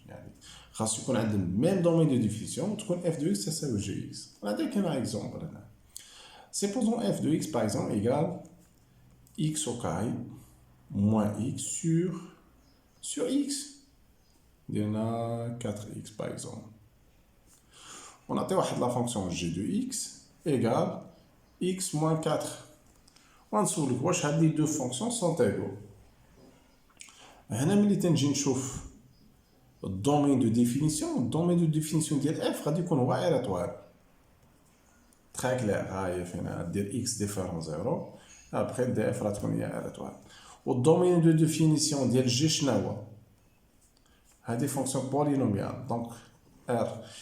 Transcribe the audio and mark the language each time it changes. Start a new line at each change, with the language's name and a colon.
Arabic: يعني خاصو يكون عندنا ميم دومين دو ديفينيسيون وتكون اف دو اكس تساوي جي اكس. نعطيك انا اكزومبل هنا. سيبوزون اف دو اكس باغ اكزومبل ايكال
French: x au carré moins x sur x. Il y en a 4x par exemple. On a la fonction g de x égale x moins 4. On se dit que les deux fonctions sont égales.
Arabic: هنا ملي تنجي نشوف الدومين دو ديفينيسيون ديال اف غادي يكون هو ايراتوار. تري كلير، ها هي فين دير x ديفيرون 0 ابخي دي اف راه تكون هي ايراتوار. والدومين دو ديفينيسيون ديال جي شنو هو؟ هادي فونكسيون بولينوميال دونك ار.